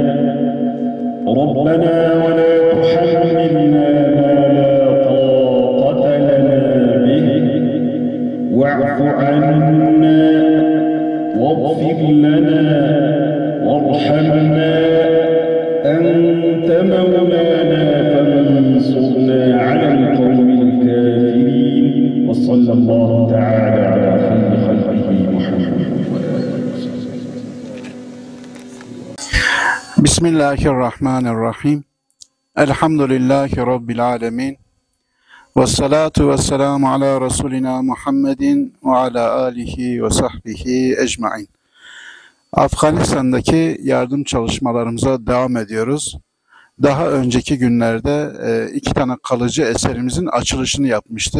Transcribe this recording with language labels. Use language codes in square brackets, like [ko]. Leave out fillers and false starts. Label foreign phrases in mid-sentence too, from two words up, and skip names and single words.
[ar] ربنا ولا تحملنا ما لا طاقة لنا به واعف عنا واغفر لنا وارحمنا أنت مولانا فانصرنا على القوم الكافرين وصلى الله تعالى على خير خلقه محمد. Bismillahirrahmanirrahim. الحمد لله رب العالمين. والصلاة والسلام على رسولنا محمد وعلى آله وصحبه أجمعين. [tr] Afganistan'daki yardım çalışmalarımıza devam ediyoruz. Daha önceki günlerde iki tane kalıcı eserimizin açılışını yapmıştık.